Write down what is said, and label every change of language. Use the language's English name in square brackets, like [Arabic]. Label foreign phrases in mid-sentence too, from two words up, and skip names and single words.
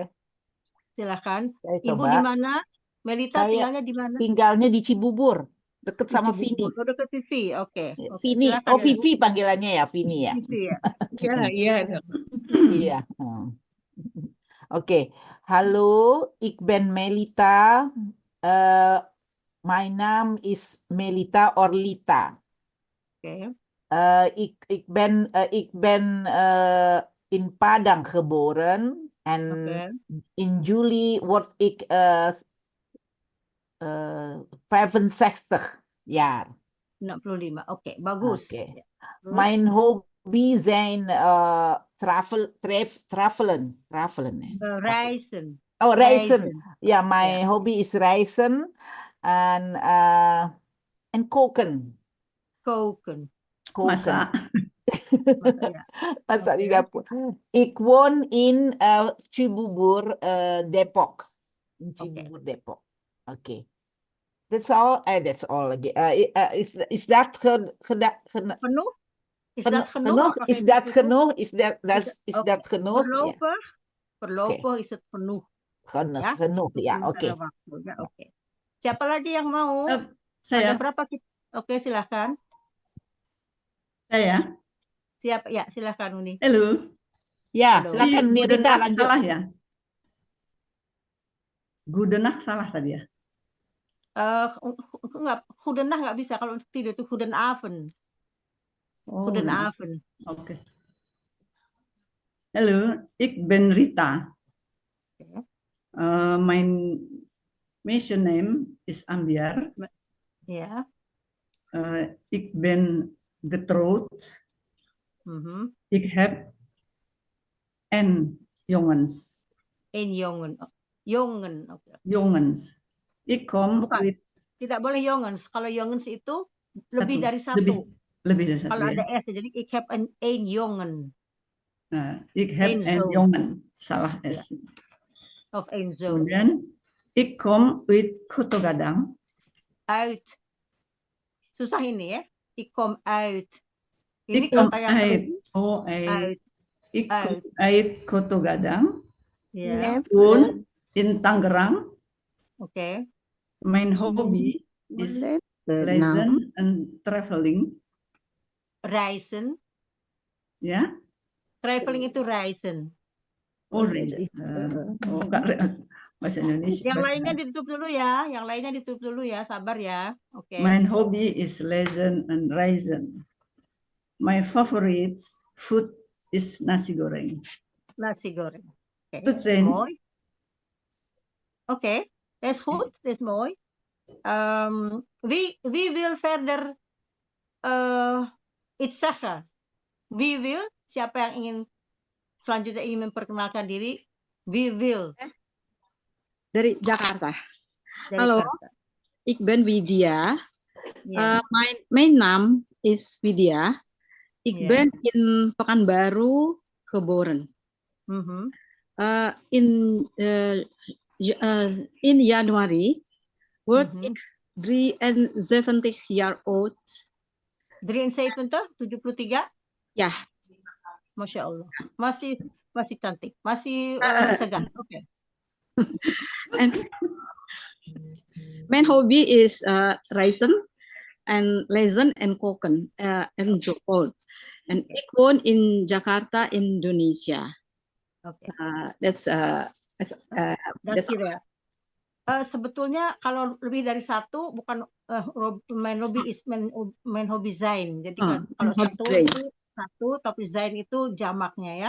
[Indonesian] Silakan. Saya Ibu coba. di mana? Melita Saya tinggalnya di mana? tinggalnya di Cibubur, deket sama Vini. Vini. Oh, dekat Vivi. Oke. Vini, Silakan, oh Vivi panggilannya ya, Vini ya. Vivi ya. Iya. Iya. Oke. Halo, [Dutch] ik ben Melita. [English] My name is Melita Orlita. [Indonesian] Oke. [Dutch] Ik ben in Padang geboren en in juli word ik 65 jaar. 65. [Indonesian] Oke, bagus. Oke. Ya. [Dutch] Mijn hobby zijn travelen. Reizen. [Indonesian] Oh, reizen. [Dutch] Ja, [English] my hobby is [Dutch] reizen en koken. Koken. [Indonesian] Masak. Masak di dapur. [Dutch] Ik woon in Cibubur, Depok. In Cibubur, Depok. [English] Okay. That's all. That's all again. Is that penuh? Is that genoeg? Is that genoeg? Is that genoeg? [Dutch] Voorlopig is het genoeg. Genoeg, [Indonesian] ya. Oke. Oke. Siapa lagi yang mau? Saya. Ada berapa? Oke, silahkan. Saya. Siap, ya, silahkan Uni. Halo. Ya, silakan Nirita lanjut. Salah ya? Goedenacht salah tadi ya. Enggak, goedendag nggak bisa. Kalau untuk tidur itu goedenavond. Oh, [Dutch] Goedenavond. [Indonesian] oke. Halo, [Dutch] ik ben Rita. [Indonesian] Oke. [Dutch] Mijn meisje name is Ambiar. [Indonesian] Ya. [Dutch] Ik ben getrouwd. Ik heb en jongens. Een jongen. Jongen. Oke. Jongens. Ik kom [Indonesian] Bukan. [English] with [Indonesian] Tidak boleh jongens. Kalau jongens itu lebih dari satu. Lebih dari satu Kalau ya. ada S, jadi [Dutch] ik heb een jongen. Nah, ik heb Een en zoon. [Indonesian] jongen. Salah S. [Dutch] Of een zoon. [Indonesian] Kemudian, [Dutch] ik kom uit Kotogadang. Uit. [Indonesian] Susah ini ya. [Dutch] Ik kom uit. Ini Ik kom [Indonesian] kata yang [Dutch] uit. uit. Ik kom uit Kotogadang. [Indonesian] Ya. [Dutch] Woon in Tangerang. [Indonesian] Oke. [Dutch] Mijn hobby is lezen en traveling. Reizen. [Indonesian] Ya. Traveling itu reizen. Bahasa Indonesia. Yang lainnya ditutup dulu ya. Yang lainnya ditutup dulu ya. Sabar ya. Oke. [Dutch] Mijn hobby is lezen en reizen. [English] My favorite food is [Indonesian] nasi goreng. Nasi goreng. Oke. [English] To change. [Dutch] Mooi. Oké, dat is goed, dat is mooi. Wie wil verder iets zeggen? Wie wil? [Indonesian] Siapa yang ingin selanjutnya ingin memperkenalkan diri? [Dutch] Wie wil? [Indonesian] Dari Jakarta. Dari Halo, Jakarta. [Dutch] ik ben Widya. Ja. Mijn naam is Widya. Ik Ja. ben in Pekanbaru geboren. In Januari word ik 73 jaar oud. 73? 73? Ja. [Arabic] Masya Allah. [Indonesian] Masih cantik. Masih segar. Oke. [Dutch] En mijn hobby is reizen en lezen en koken enzovoort. En ik woon in Jakarta, Indonesia. [Indonesian] Oke. [English] That's [Indonesian] ya. Sebetulnya kalau lebih dari satu bukan main hobby Zain. Jadi kalau satu itu satu, tapi Zain itu jamaknya ya.